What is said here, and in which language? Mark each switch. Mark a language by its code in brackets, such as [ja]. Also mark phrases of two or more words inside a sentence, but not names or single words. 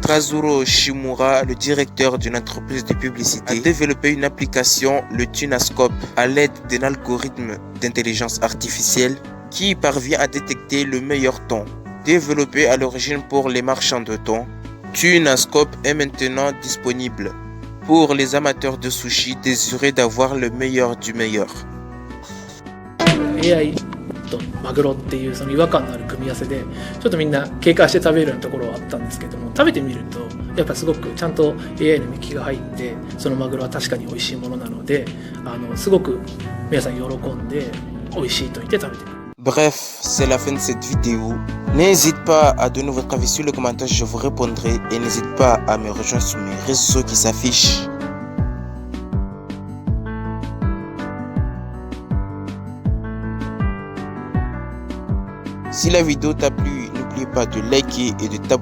[fr] Kazuro Shimura, le directeur d'une entreprise de publicité, a développé une application, le Tunascope, à l'aide d'un algorithme d'intelligence artificielle qui parvient à détecter le meilleur thon. Développé à l'origine pour les marchands de thon, Tunascope est maintenant disponible pour les amateurs de sushi désireux d'avoir le meilleur du meilleur. [ja] AI とマグロっていうその違和感のある組み合わせでちょっとみんな警戒して食べるようなところはあったんですけども、食べてみるとやっぱすごくちゃんと AI の見聞きが入ってそのマグロは確かに美味しいものなのですごく皆さん喜んで美味しいと言って食べてくる。 [fr] Bref, c'est la fin de cette vidéo. N'hésite pas à donner votre avis sur le commentaire, je vous répondrai. Et n'hésite pas à me rejoindre sur mes réseaux qui s'affichent. Si la vidéo t'a plu, n'oublie pas de liker et de t'abonner.